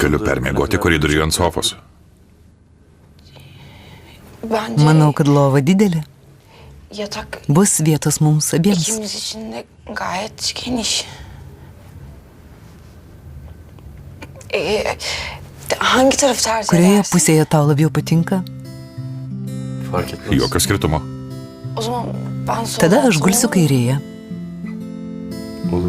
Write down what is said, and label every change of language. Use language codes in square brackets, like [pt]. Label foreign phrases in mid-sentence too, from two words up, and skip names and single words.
[lt] Galiu permiegoti koridoriuje ant sofos. Manau, kad lova didelė. [tr] Yatak [lt] Bus vietos mums abiems. [tr] ikimiz için de gayet geniş. Hangi tarafı tercih [lt] Kurioje [tr] edersin? [lt] pusėje tau labiau patinka? [tr] Fark etmez. [lt] Jokio skirtumo. [tr] O zaman ben solda [lt] Tada aš [tr] yatsam [lt] gulsiu [tr] olur mu? [lt] kairėje. [tr] Olur.